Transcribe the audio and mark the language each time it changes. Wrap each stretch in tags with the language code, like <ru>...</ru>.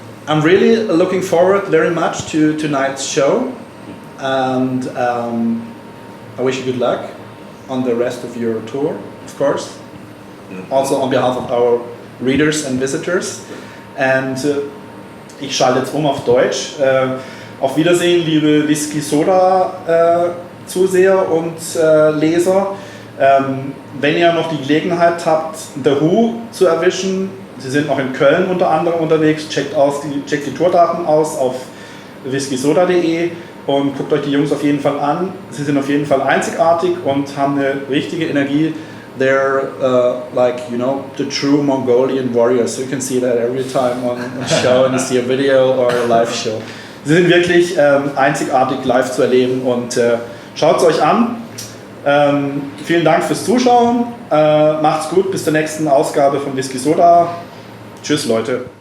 <en>I'm really looking forward very much to tonight's show, and I wish you good luck on the rest of your tour, of course. Also on behalf of our readers and visitors. And</en> <de>ich schalte jetzt auf Deutsch. Auf Wiedersehen, liebe Whiskey-Soda Zuseher und Leser. Wenn ihr noch die Gelegenheit habt, The Hu zu erwischen, sie sind auch in Köln unter anderem unterwegs, checkt die Tourdaten aus auf whisky-soda.de und guckt euch die Jungs auf jeden Fall an. Sie sind auf jeden Fall einzigartig und haben eine richtige Energie.</de> <en>They're like, you know, the true Mongolian warriors. You can see that every time on a show and you see a video or a live show.</en> <de>Sie sind wirklich einzigartig live zu erleben und schaut es euch an. Vielen Dank fürs Zuschauen. Macht's gut, bis zur nächsten Ausgabe von Whiskey-Soda. Tschüss, Leute.</de>